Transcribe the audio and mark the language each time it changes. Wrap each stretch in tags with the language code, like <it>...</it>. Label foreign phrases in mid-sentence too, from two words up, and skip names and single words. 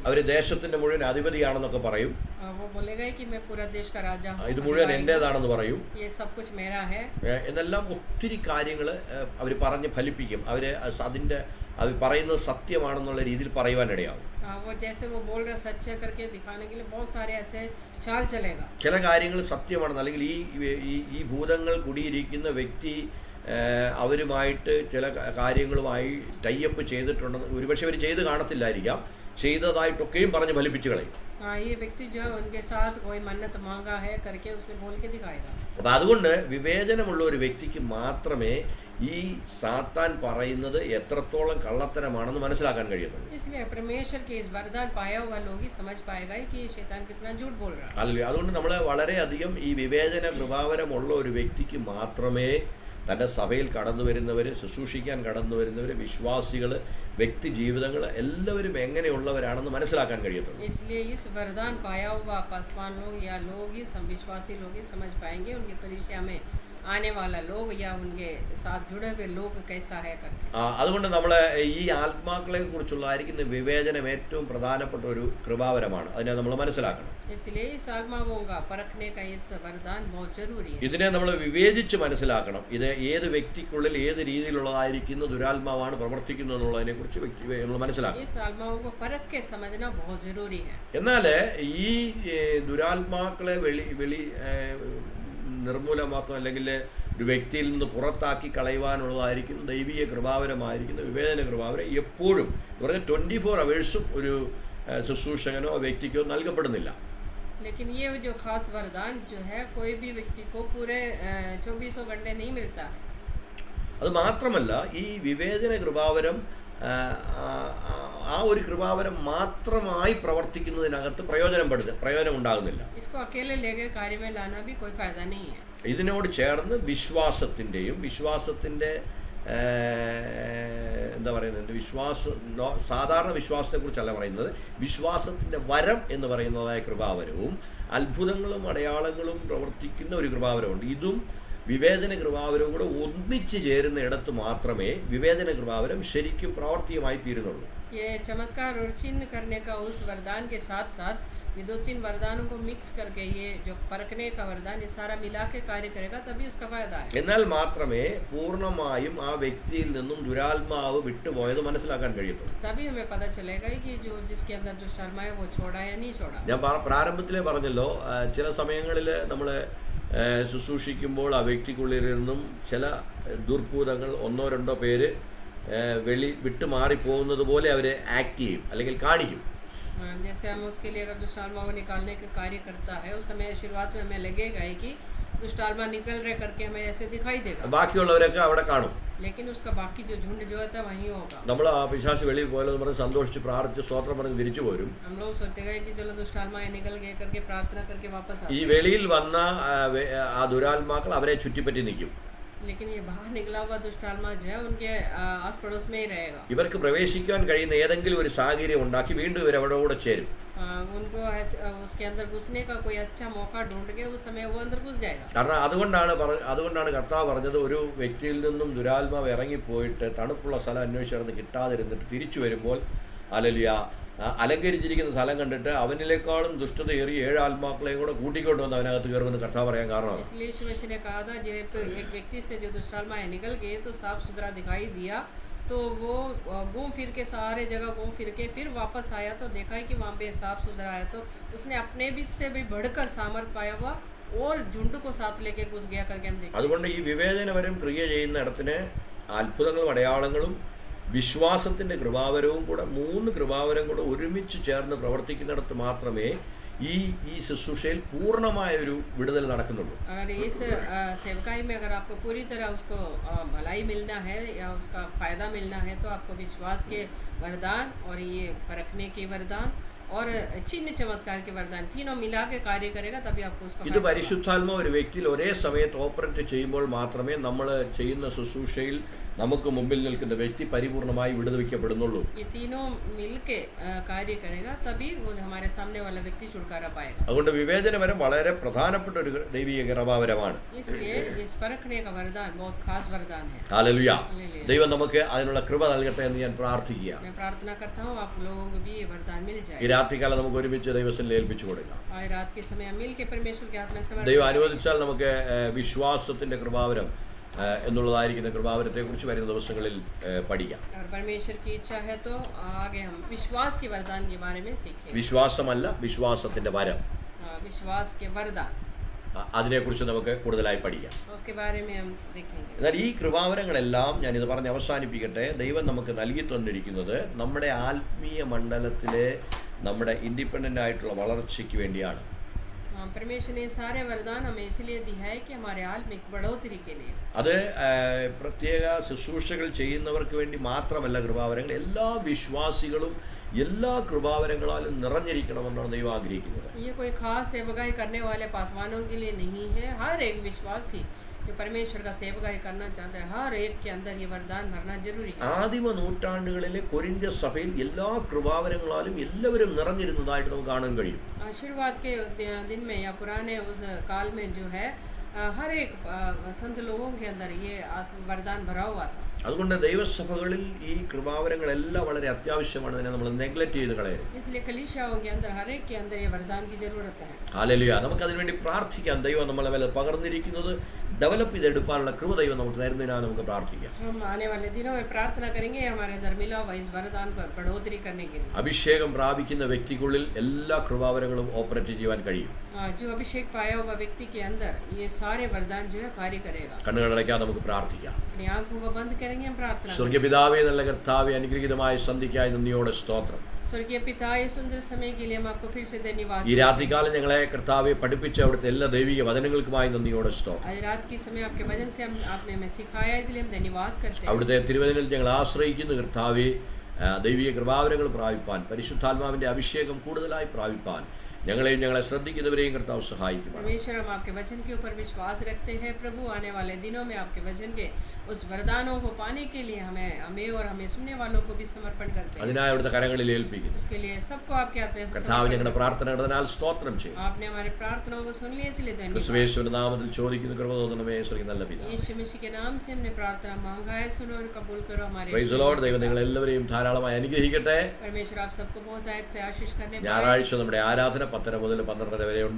<ml>അവർ ദേശത്തിന്റെ മുഴുവൻ അധിപതിയാണെന്നൊക്കെ പറയും.</ml> <hi>वो बोलेगा कि मैं पूरा देश का राजा हूँ,</hi> <ml>ഇത് മുഴുവൻ എന്റേതാണെന്ന് പറയും.</ml> <hi>ये सब कुछ मेरा है.</hi> <ml>എന്നെല്ലാം ഒത്തിരി കാര്യങ്ങൾ അവർ പറഞ്ഞ് ഫലിപ്പിക്കും. അവര് അതിന്റെ അത് പറയുന്നത് സത്യമാണെന്നുള്ള രീതിയിൽ പറയുവാനിടയാവും.</ml> <hi>वो जैसे वो बोल रहा सच है करके दिखाने के लिए बहुत सारे ऐसे चाल चलेगा.</hi> <ml>ചില കാര്യങ്ങൾ സത്യമാണെന്ന്, അല്ലെങ്കിൽ ഈ ഭൂതങ്ങൾ കുടിയിരിക്കുന്ന വ്യക്തി അവരുമായിട്ട് ചില കാര്യങ്ങളുമായി ടൈപ്പ് ചെയ്തിട്ടുണ്ടെന്ന് ഒരുപക്ഷെ അവർ ചെയ്ത് കാണത്തില്ലായിരിക്കാം, ചെയ്തതായിട്ടൊക്കെയും പറഞ്ഞ് ഫലിപ്പിച്ച് കളയും.</ml> <hi>हाँ, ये व्यक्ति जो है उनके साथ कोई मन्नत मांगा है करके उसने बोल के दिखाएगा.</hi> <ml>അപ്പം അതുകൊണ്ട് വിവേചനമുള്ള ഒരു വ്യക്തിക്ക് മാത്രമേ ഈ സാത്താൻ പറയുന്നത് എത്രത്തോളം കള്ളത്തരമാണെന്ന് മനസ്സിലാക്കാൻ കഴിയത്തുള്ളൂ.</ml> <hi>इसलिए परमेश्वर के इस वरदान पाया हुआ लोग ही समझ पाएगा कि शैतान कितना झूठ बोल रहा है.</hi> <ml>അല്ലേ? അതുകൊണ്ട് നമ്മൾ വളരെയധികം ഈ വിവേചന കൃപാവരമുള്ള ഒരു വ്യക്തിക്ക് മാത്രമേ തൻ്റെ സഭയിൽ കടന്നു വരുന്നവർ, ശുശ്രൂഷിക്കാൻ കടന്നു വരുന്നവർ, വിശ്വാസികൾ, വ്യക്തി ജീവിതങ്ങൾ എല്ലാവരും എങ്ങനെയുള്ളവരാണെന്ന് മനസ്സിലാക്കാൻ കഴിയത്തുള്ളൂ.</ml> <hi>इसलिए इस वरदान पाया हुआ पासवान लोग या लोग ही विश्वासी लोग ही समझ पाएंगे उनके कलीसिया में आने वाला लोग या उनके साथ जुड़े हुए लोग कैसा है करके.</hi> <ml>അതുകൊണ്ട് നമ്മൾ ഈ ആത്മാക്കളെ കുറിച്ചുള്ളതായിരിക്കുന്ന വിവേചനം ഏറ്റവും പ്രധാനപ്പെട്ട ഒരു കൃപാവരമാണ്. അതിനെ നമ്മൾ മനസ്സിലാക്കണം.</ml> <hi>इसलिए इस आत्माओं का परखने का इस वरदान बहुत जरूरी है.</hi> <ml>ഇതിനെ നമ്മൾ വിവേചിച്ച് മനസ്സിലാക്കണം. ഇത് ഏത് വ്യക്തിക്കുള്ളിൽ ഏത് രീതിയിലുള്ളതായിരിക്കുന്ന ദുരാത്മാവാണ് പ്രവർത്തിക്കുന്നത് എന്നുള്ളതിനെ കുറിച്ച് നമ്മൾ മനസ്സിലാക്കണം.</ml> <hi>इस आत्माओं को परख के समझना बहुत जरूरी है.</hi> <ml>എന്നാൽ ഈ ദുരാത്മാക്കളെ നിർമൂലമാക്കും അല്ലെങ്കിൽ ഒരു വ്യക്തിയിൽ നിന്ന് പുറത്താക്കി കളയുവാനുള്ളതായിരിക്കും ദൈവീയ കൃപാവരമായിരിക്കുന്ന വിവേചന കൃപാവരം എപ്പോഴും പറഞ്ഞാൽ 24 hours ഒരു ശുശ്രൂഷകനോ വ്യക്തിക്കോ നൽകപ്പെടുന്നില്ല.</ml> <hi>लेकिन ये जो खास वरदान जो है कोई भी व्यक्ति को पूरे 24 घंटे नहीं मिलता है.</hi> <ml>അത് മാത്രമല്ല, ഈ വിവേചന കൃപാവരം ആ ഒരു കൃപാവരം മാത്രമായി പ്രവർത്തിക്കുന്നതിനകത്ത് പ്രയോജനം ഉണ്ടാകുന്നില്ല.</ml> <hi>इसको अकेले लेके कार्य में लाना भी कोई फायदा नहीं है.</hi> <ml>ഇതിനോട് ചേർന്ന് വിശ്വാസത്തിൻ്റെ എന്താ പറയുന്നത്, സാധാരണ വിശ്വാസത്തെക്കുറിച്ചല്ല പറയുന്നത്, വിശ്വാസത്തിൻ്റെ വരം എന്ന് പറയുന്നതായ കൃപാവരവും അത്ഭുതങ്ങളും അടയാളങ്ങളും പ്രവർത്തിക്കുന്ന ഒരു കൃപാവരമുണ്ട്. ഇതും വിവേചന കൃപാവരവും കൂടെ ഒന്നിച്ച് ചേരുന്ന ഇടത്ത് മാത്രമേ വിവേചന കൃപാവരം ശരിക്കും പ്രാവർത്തികമായി തീരുന്നുള്ളൂ.</ml> <hi>ये चमत्कार और चिन्ह करने का उस वरदान के साथ साथ ये 2-3 वरदानों को मिक्स करके ये जो परखने का वरदान ये सारा मिला के कार्य करेगा, तभी उसका फायदा है.</hi> <ml>എന്നാൽ മാത്രമേ പൂർണ്ണമായും ആ വ്യക്തിയിൽ നിന്നും ദുരാത്മാവ് വിട്ടുപോയത് മനസ്സിലാക്കാൻ കഴിയത്തുള്ളൂ.</ml> <hi>तभी हमें पता चलेगा कि जो जिसके अंदर दुष्ट आत्मा है वो छोड़ा या नहीं छोड़ा.</hi> <ml>ഞാൻ പ്രാരംഭത്തിലേ പറഞ്ഞല്ലോ, ചില സമയങ്ങളിൽ നമ്മൾ ശുശ്രൂഷിക്കുമ്പോൾ ആ വ്യക്തിക്കുള്ളിൽ നിന്നും ചില ദുർഭൂതങ്ങൾ 1-2 പേര് വിട്ടു മാറിപ്പോകുന്നത് പോലെ അവർ ആക്ട് ചെയ്യും അല്ലെങ്കിൽ കാണിക്കും.</ml> <hi>जैसे हम उसके लिए अगर दुष्ट आत्मा को निकालने का कार्य करता है, उस समय शुरुआत में हमें लगेगा ही कि दुष्ट आत्मा निकल रहे करके हमें ऐसे दिखाई देगा,</hi> <ml>ബാക്കിയുള്ളവരൊക്കെ അവിടെ കാണും.</ml> <hi>लेकिन उसका बाकी जो झुंड जो होता है वहीं होगा.</hi> <ml>നമ്മൾ ആ പിശാച് വെളിയിൽ പോയാലെന്ന് പറഞ്ഞ് സന്തോഷിച്ച് പ്രാർത്ഥിച്ച് സ്തോത്രം പറഞ്ഞ് തിരിച്ചു പോരും.</ml> <hi>हम लोग सोचेगा कि चलो दुष्ट आत्मा निकल गए करके प्रार्थना करके वापस ഈ आते,</hi> <ml>വെളിയിൽ വന്ന ആ ദുരാത്മാക്കൾ അവരെ ചുറ്റിപ്പറ്റി നിൽക്കും.</ml> <hi>लेकिन ये बाहर निकला हुआ दुष्ट आत्मा जो है उनके आस पड़ोस में ही रहेगा.</hi> <ml>ഇവർക്ക് പ്രവേശിക്കാൻ കഴിയുന്ന ഏതെങ്കിലും ഒരു സാഹചര്യം ഉണ്ടാക്കി വീണ്ടും ഇവർ അവിടെ കൂടെ ചേരും.</ml> <hi>उनको उसके अंदर घुसने का कोई अच्छा मौका ढूंढ के उस समय वो अंदर घुस जाएगा.</hi> <ml>കാരണം അതുകൊണ്ടാണ് കർത്താവ് പറഞ്ഞത്, ഒരു വ്യക്തിയിൽ നിന്നും ദുരാത്മാവ് ഇറങ്ങിപ്പോയിട്ട് തണുപ്പുള്ള സ്ഥലം അന്വേഷിച്ചിടന്ന് കിട്ടാതിരുന്നിട്ട് തിരിച്ചു വരുമ്പോൾ ഹല്ലേലൂയ അലങ്കരിച്ചിരിക്കുന്ന സ്ഥലം കണ്ടിട്ട് അവനിലേക്കാളും ദുഷ്ടത ഏറിയ 7 ആത്മാക്കളെയും കൂടെ കൂട്ടിക്കൊണ്ട് വന്ന് അവനകത്ത് കയറുമെന്ന് കർത്താവ് പറയാൻ കാരണമാണ്.</ml> <hi>इसलिए यीशु मसीह ने कहा था, जब एक व्यक्ति से जो दुष्ट आत्मा निकल गए तो साफ सुथरा दिखाई दिया, तो वो घूम फिर के सारे जगह घूम फिर के फिर वापस आया तो देखा है कि वहाँ पे साफ सुथरा है, तो उसने अपने बीच से भी बढ़कर सामर्थ पाया हुआ और झुंड को साथ लेके घुस गया करके हम देखते हैं.</hi> <ml>അതുകൊണ്ട് ഈ വിവേചനപരം ക്രിയ ചെയ്യുന്ന ഇടത്തിന് അത്ഭുതങ്ങളും അടയാളങ്ങളും വിശ്വാസത്തിൻ്റെ കൃപാവരവും കൂടെ 3 കൃപാവരം കൂടെ ഒരുമിച്ച് ചേർന്ന് പ്രവർത്തിക്കുന്നിടത്ത് മാത്രമേ ഈ ശുശ്രൂഷയിൽ പൂർണ്ണമായ ഒരു വിടുതൽ നടക്കുന്നുള്ളൂ.</ml> <hi>अगर इस सेवकाई में अगर आपको पूरी तरह उसको भलाई मिलना है या उसका फायदा मिलना है, तो आपको विश्वास के वरदान और ये परखने के वरदान और चिन्ह चमत्कार के वरदान तीनों मिला के कार्य करेगा, तभी आपको उसका</hi> <ml>ഇത് പരിശുദ്ധാത്മാവ് ഒരു വ്യക്തിയിൽ ഒരേ സമയത്ത് ഓപ്പറേറ്റ് ചെയ്യുമ്പോൾ മാത്രമേ നമ്മൾ ചെയ്യുന്ന ശുശ്രൂഷയിൽ നമുക്ക് മുമ്പിൽ നിൽക്കുന്ന വ്യക്തി പരിപൂർണമായി വിടുവിക്കപ്പെടുന്നുള്ളൂ.</ml> <hi>ये तीनों मिलके कार्य करेगा, तभी वो हमारे सामने वाला व्यक्ति छुटकारा पाएगा.</hi> <ml>അതുകൊണ്ട് വിവേചനപരം വളരെ പ്രധാനപ്പെട്ട ഒരു ദൈവിക കൃപാവരമാണ്.</ml> <hi>इसलिए इस परखने का वरदान बहुत खास वरदान है.</hi> <ml>ഹല്ലേലൂയ.</ml> <hi>हालेलुया.</hi> <ml>ദൈവം നമുക്ക് അതിനുള്ള കൃപ നൽകട്ടെ എന്ന് ഞാൻ പ്രാർത്ഥിക്കുകയാണ്.</ml> <hi>मैं प्रार्थना करता हूँ आप लोगों को भी ये वरदान मिल ഈ जाए.</hi> <ml>രാത്രികാലം നമുക്ക് ഒരുമിച്ച് ദൈവത്തിൽ ഏൽപ്പിച്ചു കൊടുക്കാം.</ml> <hi>आज रात के समय मिल के परमेश्वर के हाथ में समर्पित</hi> <ml>ദൈവം അനുവദിച്ചാൽ നമുക്ക് വിശ്വാസത്തിൻ്റെ കൃപാവരം എന്നുള്ളതായിരിക്കുന്ന കൃപാവരത്തെക്കുറിച്ച് വരുന്ന ദിവസങ്ങളിൽ പഠിക്കാം.</ml> <hi>अगर परमेश्वर की इच्छा है तो आगे हम विश्वास के वरदान के बारे में सीखेंगे.</hi> <ml>വിശ്വാസമല്ല, വിശ്വാസത്തിൻ്റെ വരം,</ml> <hi>विश्वास के वरदान,</hi> <ml>അതിനെക്കുറിച്ച് നമുക്ക് കൂടുതലായി പഠിക്കാം.</ml> <hi>उसके बारे में हम देखेंगे.</hi> <ml>എന്നാൽ ഈ കൃപാവരങ്ങളെല്ലാം ഞാനിത് പറഞ്ഞ് അവസാനിപ്പിക്കട്ടെ. ദൈവം നമുക്ക് നൽകി തന്നിരിക്കുന്നത് നമ്മുടെ ആത്മീയ മണ്ഡലത്തിലെ നമ്മുടെ ഇൻഡിപെൻഡൻ്റ് ആയിട്ടുള്ള വളർച്ചയ്ക്ക് വേണ്ടിയാണ്.</ml> <hi>परमेश्वर ने सारे वरदान हमें इसलिए दिया है कि हमारे आत्मिक बढ़ोतरी के लिए.</hi> <ml>അത് പ്രത്യേക ശുശ്രൂഷകൾ ചെയ്യുന്നവർക്ക് വേണ്ടി മാത്രമല്ല കൃപാവരങ്ങൾ, എല്ലാ വിശ്വാസികളും എല്ലാ കൃപാവരങ്ങളാലും നിറഞ്ഞിരിക്കണമെന്നാണ് ദൈവം ആഗ്രഹിക്കുന്നത്.</ml> <hi>ये कोई खास सेवकाई करने वाले पासवानों के लिए नहीं है, हर एक विश्वासी जो परमेश्वर का सेवकाई करना चाहता है, हर एक के अंदर ये वरदान भरना जरूरी है.</hi> <ml>ആദിമ നൂറ്റാണ്ടുകളിലെ കൊരിന്ത്യ സഭയിൽ എല്ലാ കൃപാവരങ്ങളാലും എല്ലാവരും നിറഞ്ഞിരുന്നതായിട്ട് നമുക്ക് കാണാൻ കഴിയും.</ml> <hi>शुरुआत के दिन में या पुराने उस काल में जो है हर एक संत लोगों के अंदर ये वरदान भरा हुआ था.</hi> <ml>അതുകൊണ്ട് ദൈവസഭകളിൽ ഈ കൃപാവരങ്ങളെല്ലാം വളരെ അത്യാവശ്യമാണ്. അതിനെ നമ്മൾ നെഗ്ലക്റ്റ് ചെയ്ത് കളയരുത്.</ml> <hi>इसलिए कलीसियाओं के अंदर हर एक के अंदर ये वरदान की जरूरत है.</hi> <ml>ഹല്ലേലൂയ. നമുക്ക് അതിനുവേണ്ടി പ്രാർത്ഥിക്കാം. ദൈവം നമ്മളെ മേലെ പകർന്നിരിക്കുന്നത് ഡെവലപ്പ് ചെയ്തെടുക്കാനുള്ള കൃപ ദൈവം നമുക്ക് തരുന്നതിനാണ് നമുക്ക് പ്രാർത്ഥിക്കാം.</ml> <hi>हम आने वाले दिनों में प्रार्थना करेंगे हमारे अंदर मिला हुआ इस वरदान को बढ़ोतरी करने के लिए.</hi> <ml>അഭിഷേകം പ്രാപിക്കുന്ന വ്യക്തിക്കുള്ളിൽ എല്ലാ കൃപാവരങ്ങളും ഓപ്പറേറ്റ് ചെയ്യുവാൻ കഴിയും.</ml> <hi>जो अभिषेक पाया हुआ व्यक्ति के अंदर ये सारे वरदान जो है कार्य करेगा.</hi> <ml>കണ്ണുകളടയ്ക്കാൻ നമുക്ക് പ്രാർത്ഥിക്കാം.</ml> <hi>अपनी आंखों को बंद करेंगे, हम प्रार्थना.</hi> <ml>സ്വർഗ്ഗ പിതാവേ, നല്ല കർത്താവേ, അനുഗ്രഹീതമായ സന്ധ്യയ്ക്കായി നന്ദിയോടെ സ്തോത്രം.</ml> <hi>स्वर्गीय पिता, इस सुंदर समय के लिए हम आपको फिर से धन्यवाद.</hi> <ml>ഈ രാത്രികാലം ഞങ്ങളെ കർത്താവെ പഠിപ്പിച്ച അവിടുത്തെ എല്ലാ ദൈവിക വചനങ്ങൾക്കുമായി നന്ദിയോടെ സ്തോത്രം.</ml> <hi>आज रात के समय आपके वचन से आपने हमें सिखाया, इसलिए हम धन्यवाद करते हैं.</hi> <ml>അവിടുത്തെ തിരുവചനത്തിൽ ഞങ്ങൾ ആശ്രയിക്കുന്നു കർത്താവെ. ദൈവിക കൃപാവരങ്ങൾ പ്രാപിപ്പാൻ, പരിശുദ്ധാത്മാവിന്റെ അഭിഷേകം കൂടുതലായി പ്രാപിപ്പാൻ ഞങ്ങളെയും ഞങ്ങളെ ശ്രദ്ധിക്കുന്നവരെയും കർത്താവ് സഹായിക്കും.</ml> <hi>परमेश्वर, हम आपके वचन के ऊपर विश्वास रखते हैं प्रभु. आने वाले दिनों में आपके वचन के उस वरदानों को पाने के लिए हमें और हमें सुनने वालों को भी समर्पण करते हैं।</hi> <ml>അതിനായി അവിടുത്തെ കരങ്ങളിൽ ഏൽപ്പിക്കുന്നു.</ml> <hi>उसके लिए सबको आपके हाथ में</hi> <ml>കർത്താവ് ഞങ്ങളുടെ പ്രാർത്ഥന കേട്ടതിനാൽ സ്തോത്രം ചെയ്യും.</ml> <hi>आपने हमारी प्रार्थनाओं को सुन लिया इसलिए धन्यवाद।</hi> <ml>ക്രിസ്തുയേശുവിന്റെ നാമത്തിൽ ചോദിക്കുന്ന കൃപ തോന്നണമേ സ്വർഗ്ഗീയ നല്ല പിതാവേ.</ml> <hi>यीशु मसीह के नाम से हमने प्रार्थना मांगा है, सुनो और कबूल करो हमारे।</hi> <en>Praise the Lord.</en> <ml>ദൈവം നിങ്ങൾ എല്ലാവരെയും ധാരാളമായി അനുഗ്രഹിക്കട്ടെ.</ml> <hi>परमेश्वर आप सबको बहुत आयत से आशीष करने पाए।</hi> <ml>ഞായറാഴ്ച നമ്മുടെ ആരാധന 10 മുതൽ 12 വരെ ഉണ്ട്.</ml>